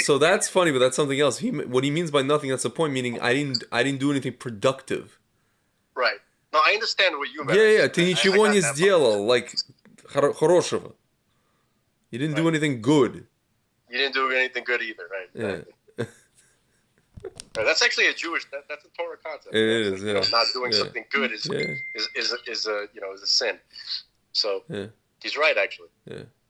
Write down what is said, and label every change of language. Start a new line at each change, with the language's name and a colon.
English: So that's funny, but that's something else. What he means by nothing, that's the point. Meaning, I didn't do anything productive. Right. No, I understand what you meant. Yeah.
Russian: Ты ничего не сделал, like хорошего.
English: You didn't do anything good. You didn't do anything good either, right? Yeah. That's actually a Jewish. That's a Torah concept. It is. Yeah. Not doing something good is a sin. So he's right, actually. Yeah.